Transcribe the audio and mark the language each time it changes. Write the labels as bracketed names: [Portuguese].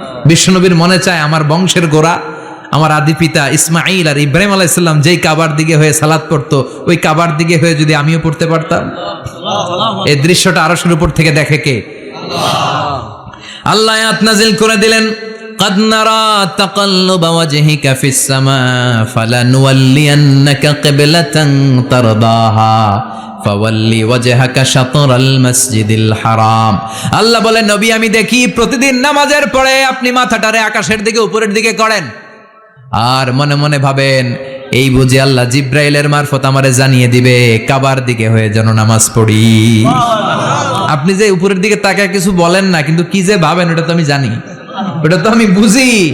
[Bangla] বিশ্বনবীর মনে চায় আমার বংশের গোড়া, আমার আদি পিতা ইসমাইল আর ইব্রাহিম আলাইহিস সালাম যেই কাবার দিকে হয়ে সালাত পড়তো, ওই কাবার দিকে হয়ে যদি আমিও পড়তে পারতাম। এই দৃশ্যটা আরশের উপর থেকে দেখে কে? আল্লাহ আয়াত নাজিল করে দিলেন, [Arabic] قد نرى تقلب وجهك في السماء فلنولينك قبلة ترضاها فولي وجهك شطر المسجد الحرام। [Bangla] আল্লাহ বলেন নবী আমি দেখি প্রতিদিন নামাজের পরে আপনি মাথাটারে আকাশের দিকে উপরের দিকে করেন আর মনে মনে ভাবেন এই বুঝি আল্লাহ জিব্রাইলের মারফত আমারে জানিয়ে দিবে কাবার দিকে হয়ে যেন নামাজ পড়ি। আপনি যে উপরের দিকে তাকায় কিছু বলেন না, কিন্তু কি যে ভাবেন ওটা তো আমি জানি, ওটা তো আমি বুঝি।